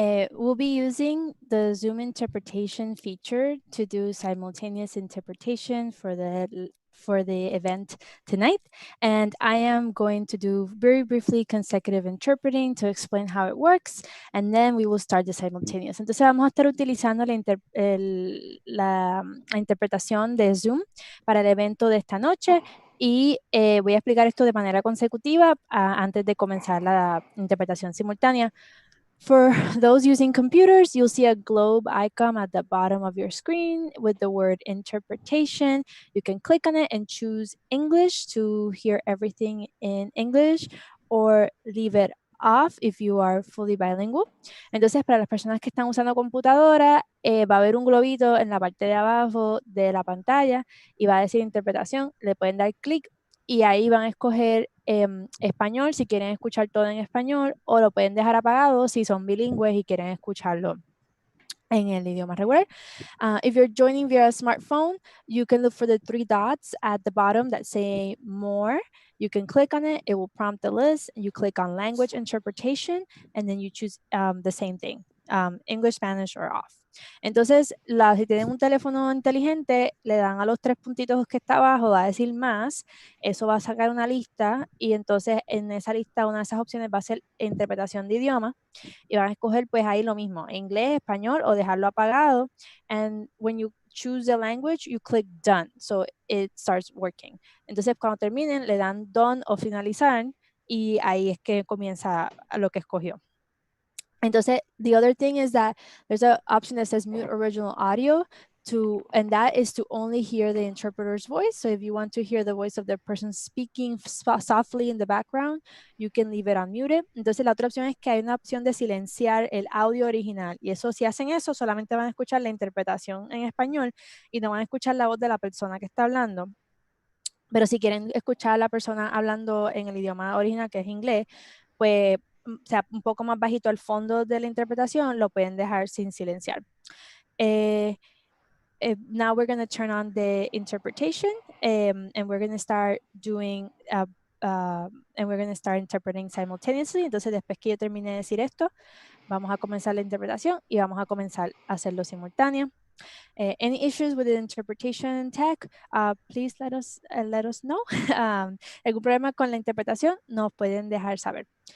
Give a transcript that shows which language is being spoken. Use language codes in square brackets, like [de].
[en] We'll be using the Zoom interpretation feature to do simultaneous interpretation for the event tonight. And I am going to do very briefly consecutive interpreting to explain how it works. And then we will start the simultaneous. [es] Entonces vamos a estar utilizando la interpretación de Zoom para el evento de esta noche. Y voy a explicar esto de manera consecutiva antes de comenzar la interpretación simultánea. [en] For those using computers, you'll see a globe icon at the bottom of your screen with the word interpretation. You can click on it and choose English to hear everything in English, or leave it off if you are fully bilingual. [es] Entonces, para las personas que están usando computadora, va a haber un globito en la parte de abajo de la pantalla y va a decir interpretación. Le pueden dar clic y ahí van a escoger español si quieren escuchar todo en español, o lo pueden dejar apagado si son bilingües y quieren escucharlo en el idioma regular. [en] If you're joining via a smartphone, you can look for the three dots at the bottom that say more. You can click on it, it will prompt the list. You click on language interpretation, and then you choose the same thing, English, Spanish, or off. [es] Entonces, si tienen un teléfono inteligente, le dan a los tres puntitos que está abajo, va a decir más, eso va a sacar una lista, y entonces en esa lista una de esas opciones va a ser interpretación de idioma, y van a escoger pues ahí lo mismo, inglés, español, o dejarlo apagado. [en] And when you choose the language, you click done, so it starts working. [es] Entonces cuando terminen, le dan done o finalizar, y ahí es que comienza lo que escogió. Entonces, [en] the other thing is that there's an option that says mute original audio, and that is to only hear the interpreter's voice. So if you want to hear the voice of the person speaking softly in the background, you can leave it unmuted. [es] Entonces, la otra opción es que hay una opción de silenciar el audio original. Y eso, si hacen eso, solamente van a escuchar la interpretación en español y no van a escuchar la voz de la persona que está hablando. Pero si quieren escuchar a la persona hablando en el idioma original, que es inglés, pues, o sea, un poco más bajito al fondo de la interpretación, lo pueden dejar sin silenciar. [en] Now we're going to turn on the interpretation, and we're going to start doing, and we're going to start interpreting simultaneously. [es] Entonces, después que yo termine de decir esto, vamos a comenzar la interpretación y vamos a comenzar a hacerlo simultáneo. [en] Any issues with the interpretation tech, please let us know. [es] Algún problema con la interpretación, nos pueden dejar saber.